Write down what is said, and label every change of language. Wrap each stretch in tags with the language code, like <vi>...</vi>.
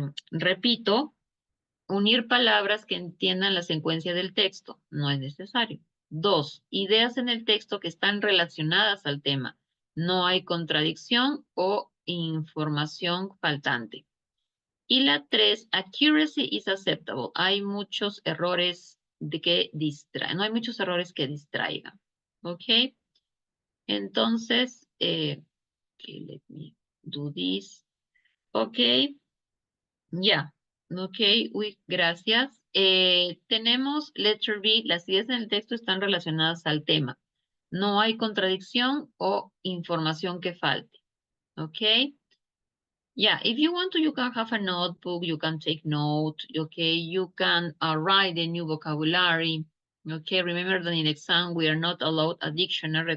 <es>Repito, unir palabras que entiendan la secuencia del texto. No es necesario. 2. Ideas en el texto que están relacionadas al tema. No hay contradicción o información faltante. Y la 3,</es> <en>accuracy is acceptable.</en> <es>Hay muchos errores que distraen. No hay muchos errores que distraigan. Entonces,</es> <en>let me do this.</en> <es>Ya. Gracias. Tenemos letter B, las ideas en el texto están relacionadas al tema. No hay contradicción o información que falte.</es> <en>Yeah, if you want to, you can have a notebook, you can take note, you can write the new vocabulary. Remember that in exam we are not allowed a dictionary.</en>